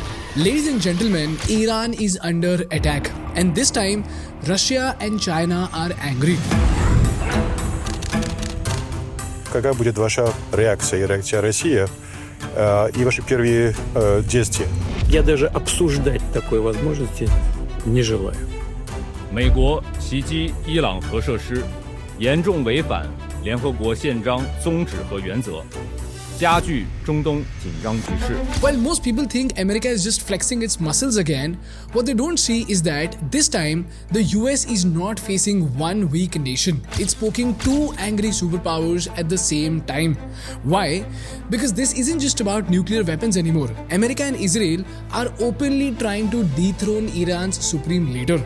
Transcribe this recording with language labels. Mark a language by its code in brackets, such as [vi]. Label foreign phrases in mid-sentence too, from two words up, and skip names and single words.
[en] Ladies and gentlemen, Iran is under attack, and this time Russia and China are angry. [ru] Какая будет ваша реакция и реакция России и ваши первые действия? Я даже обсуждать такой возможности не желаю. [zh] 美国袭击伊朗核设施，严重违反联合国宪章宗旨和原则，加剧中东紧张局势。 [en] While most people think America is just flexing its muscles again, what they don't see is that this time the US is not facing one weak nation. It's poking two angry superpowers at the same time. Why? Because this isn't just about nuclear weapons anymore. America and Israel are openly trying to dethrone Iran's supreme leader.